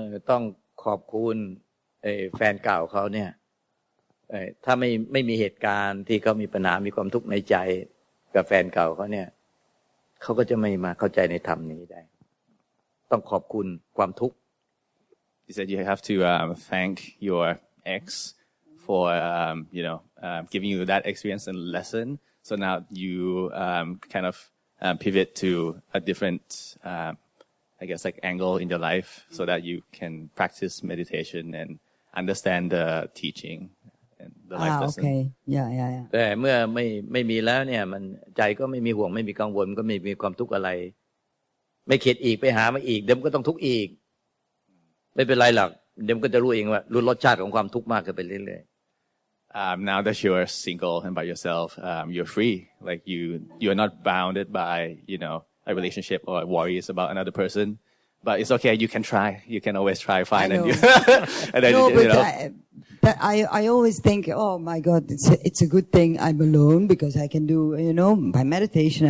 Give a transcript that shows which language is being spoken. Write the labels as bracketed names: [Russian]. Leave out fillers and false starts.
[Thai] ต้องขอบคุณแฟนเก่าเขาเนี่ยถ้าไม่มีเหตุการณ์ที่เขามีปัญหามีความทุกข์ในใจกับแฟนเก่าเขาเนี่ย เขาก็จะไม่มาเข้าใจในธรรมนี้ได้ต้องขอบคุณความทุกข์ [English] You said you have to thank your ex for giving you that experience and lesson. So now you kind of pivot to a different, I guess, like angle in your life, so that you can practice meditation and understand the teaching and the life lesson. Okay. Yeah. [Thai] แต่เมื่อไม่มีแล้วเนี่ยมันใจก็ไม่มีห่วงไม่มีกังวลก็ไม่มีความทุกข์อะไรไม่เข็ดอีกไปหามาอีกเดี๋ยวมันก็ต้องทุกข์อีกไม่เป็นไรหรอกเดี๋ยวมันก็จะรู้เองว่ารู้รสชาติของความทุกข์มากขึ้นไปเรื่อยๆ [English] Now that you're single and by yourself, you're free. Like you're not bounded by a relationship or worries about another person. But it's okay. You can try. You can always try. Fine. And then, no, but I always think, oh my God, it's a good thing I'm alone because I can do by meditation.